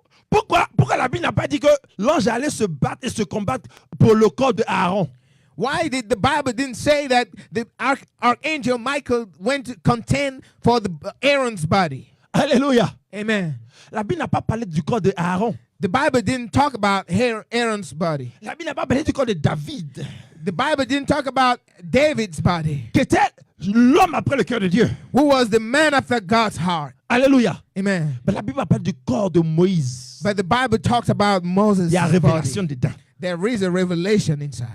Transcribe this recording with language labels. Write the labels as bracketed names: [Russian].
[French] pourquoi la Bible n'a pas dit que l'ange allait se battre et se combattre pour le corps de Aaron? [English] why did the Bible didn't say that the archangel Michael went to contend for Aaron's body? [French] Alléluia. [English] Amen. [French] La Bible n'a pas parlé du corps de Aaron. [English] The Bible didn't talk about Aaron's body. [French] La Bible n'a pas parlé du corps de David, [English] The Bible didn't talk about David's body, [French] qui était l'homme après le cœur de Dieu. [English] who was the man after God's heart. [French] Alléluia. [English] Amen. [French] Mais la Bible parle du corps de Moïse. [English] But the Bible talks about Moses' [French] Il y a révélation [English] body. [French] dedans. [English] There is a revelation inside.